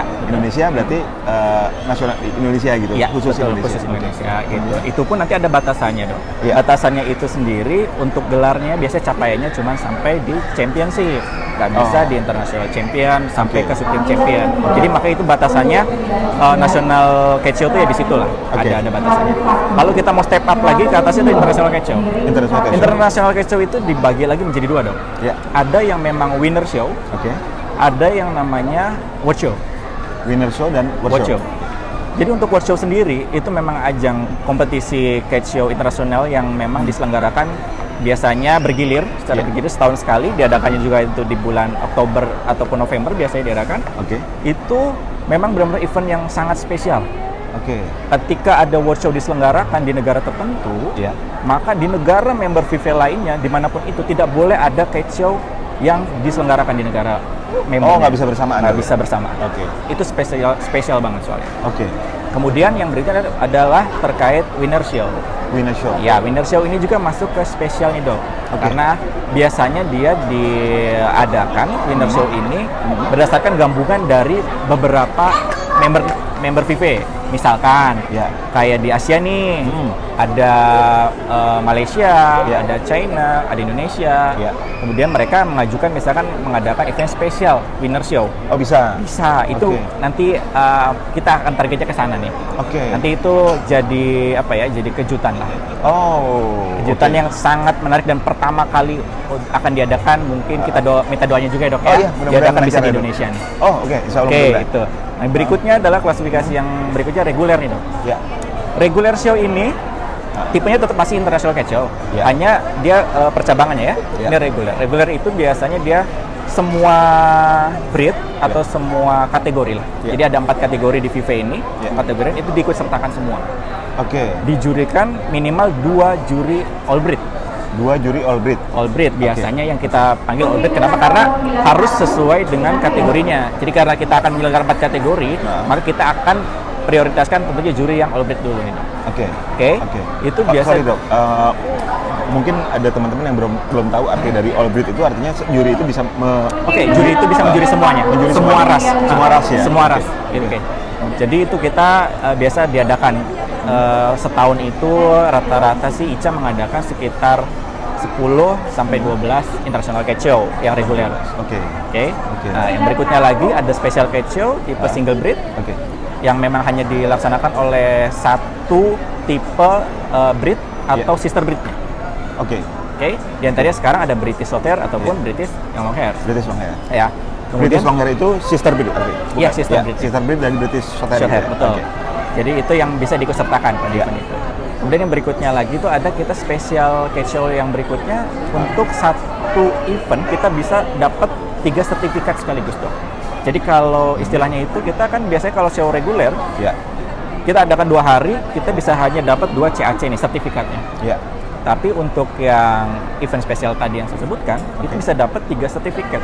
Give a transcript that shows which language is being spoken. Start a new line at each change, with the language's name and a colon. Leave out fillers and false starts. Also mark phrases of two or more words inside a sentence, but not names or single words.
Indonesian: Indonesia berarti nasional Indonesia gitu. Khusus Indonesia gitu. Itu pun nanti ada batasannya dong. Batasannya itu sendiri untuk gelarnya biasanya capaiannya cuma sampai di championship, nggak bisa di
English: international champion
Indonesian: sampai ke
English: supreme champion.
Indonesian: Jadi makanya itu batasannya
English: national cat show
Indonesian: itu ya di situ lah, ada batasannya. Kalau kita mau
English: step up
Indonesian: lagi ke atasnya itu
English: international cat show. International cat show
Indonesian: itu dibagi lagi menjadi dua dong. Ada yang memang
English: winner show,
Indonesian: ada yang namanya
English: world show. Winner show dan world show.
Indonesian: Jadi untuk
English: world show
Indonesian: sendiri itu memang ajang kompetisi
English: cat show
Indonesian: internasional yang memang diselenggarakan biasanya bergilir secara bergilir setahun sekali, diadakannya juga itu di bulan Oktober ataupun November biasanya diadakan. Itu memang benar-benar event yang sangat spesial. Ketika ada
English: world show
Indonesian: diselenggarakan di negara tertentu, maka di negara member FIFA lainnya dimanapun itu tidak boleh ada
English: cat show
Indonesian: yang diselenggarakan di negara member. Nggak bisa bersamaan. Nggak bisa bersamaan. Itu spesial banget soalnya. Kemudian yang berikutnya adalah terkait
English: winner show.
Indonesian: Ya,
English: winner show
Indonesian: ini juga masuk ke spesial nih dok. Karena biasanya dia diadakan
English: winner show
Indonesian: ini berdasarkan gabungan dari beberapa member member FIVE. Misalkan kayak di Asia nih, ada Malaysia, ada China, ada Indonesia. Kemudian mereka mengajukan misalkan mengadakan event spesial
English: winner show.
Indonesian: Oh, bisa. Bisa. Itu nanti kita akan targetnya ke sana nih. Nanti itu jadi apa ya? Jadi kejutan lah. Kejutan yang sangat menarik dan pertama kali akan diadakan, mungkin kita minta doanya juga ya, Dok, ya. Diadakan bisa di Indonesia nih. Itu. Nah, berikutnya adalah klasifikasi yang berikutnya reguler nih, Dok. Reguler show ini tipenya tetap masih
English: international cat show.
Indonesian: Hanya dia percabangannya ya. Ini reguler. Reguler itu biasanya dia
English: semua breed
Indonesian: atau semua kategori lah. Jadi ada 4 kategori di FIVE ini. Kategori itu diikut sertakan semua. Dijurikan minimal 2 juri
English: all breed.
Indonesian: 2 juri
English: all breed. All breed
Indonesian: biasanya yang kita panggil
English: all breed.
Indonesian: Kenapa? Karena harus sesuai dengan kategorinya. Jadi karena kita akan menyelenggarakan 4 kategori, maka kita akan prioritaskan tentunya juri yang
English: all breed
Indonesian: dulu nih. Itu biasa. Sorry, Dok. Mungkin ada teman-teman yang belum tahu arti dari
English: all breed
Indonesian: itu, artinya juri itu bisa juri itu bisa menjuri semuanya. Semua ras. Semua ras ya. Semua ras. Jadi itu kita biasa diadakan setahun itu rata-rata sih ICA mengadakan sekitar 10 sampai 12
English: international cat show
Indonesian: yang reguler. Nah, yang berikutnya lagi ada
English: special cat show
Indonesian: tipe
English: single breed.
Indonesian: Yang memang hanya dilaksanakan oleh satu tipe breed atau
English: sister breednya.
Indonesian: Di antaranya sekarang ada British Shorthair ataupun British yang
English: long hair.
Indonesian: British long hair. Ya. British long hair itu
English: sister breed
Indonesian: artinya? Iya,
English: sister breed. Sister breed
Indonesian: dari British Shorthair. Betul. Jadi itu yang bisa diikutsertakan pada event itu. Kemudian yang berikutnya lagi itu ada kita
English: special cat show
Indonesian: yang berikutnya. Untuk satu event kita bisa dapat 3 sertifikat sekaligus, Dok. Jadi kalau istilahnya itu kita kan biasanya kalau show reguler kita adakan 2 hari, kita bisa hanya dapat 2 CAC nih sertifikatnya. Tapi untuk yang event spesial tadi yang saya sebutkan, itu bisa dapat 3 sertifikat.